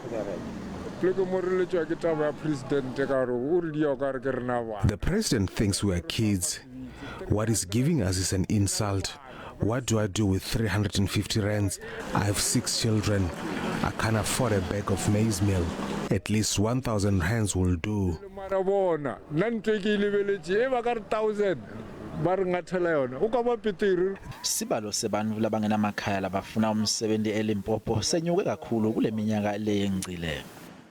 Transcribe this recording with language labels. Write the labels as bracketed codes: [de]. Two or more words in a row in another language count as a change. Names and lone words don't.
[en] The president thinks we are kids. What he's giving us is an insult. What do I do with 350 rands? I have 6 children. I can't afford a bag of maize meal. At least 1,000 rands will do. [ss] Sibalo sebantfu labangenamakhaya labafuna umsebenti eLimpopo senyuke kakhulu kule minyaka leyengcile.